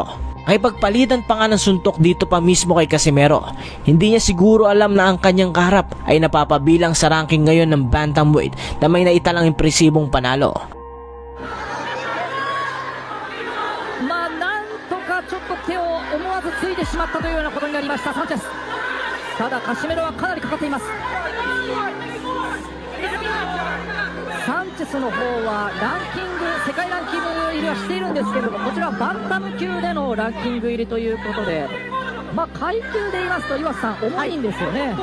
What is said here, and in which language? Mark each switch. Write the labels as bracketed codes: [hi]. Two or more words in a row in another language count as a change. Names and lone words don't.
[tl] Ay pagpalitan pa nga ng suntok dito pa mismo kay Casimero. Hindi niya siguro alam na ang kanyang kaharap ay napapabilang sa ranking ngayon ng bantamweight na may naitalang impresibong panalo. [ja] なんとかちょっと手を思わずついてしまったというようなことになりましたサンチェス。ただカシメロはかなりかかっています。サンチェスの方はランキング、世界ランキング入りはしているんですけれども、こちらはバンタム級でのランキング入りということで、階級で言いますと岩瀬さん重いんですよね。